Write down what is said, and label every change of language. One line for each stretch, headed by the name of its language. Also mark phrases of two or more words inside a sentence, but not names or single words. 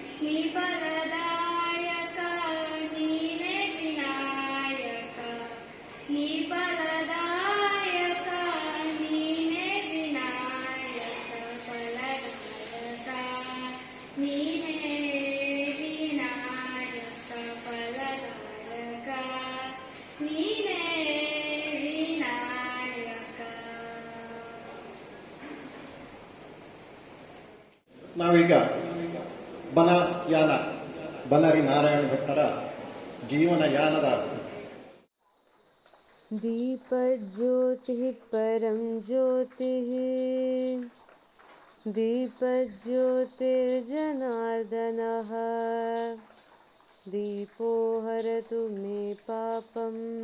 Kannada: ನೀ ಫಲದಾಯಕ ನೀನೇ ವಿನಾಯಕ ನೀ ಫಲದಾಯಕ ನೀನೇ ವಿನಾಯಕ ಫಲದಾಯಕ ನೀನೇ ವಿನಾಯಕ ಫಲದಾಯಕ ನೀನೇ ವಿನಾಯಕ. ನಾವೀಗ ಬನಯಾನ ಬನರಿ ನಾರಾಯಣ ಭಟ್ಟರ ಜೀವನ ಯಾನದ
Sanskrit: दीपज्योतिः परं ज्योतिः दीपज्योतिर्जनार्दनः दीपो हरतु मे पापं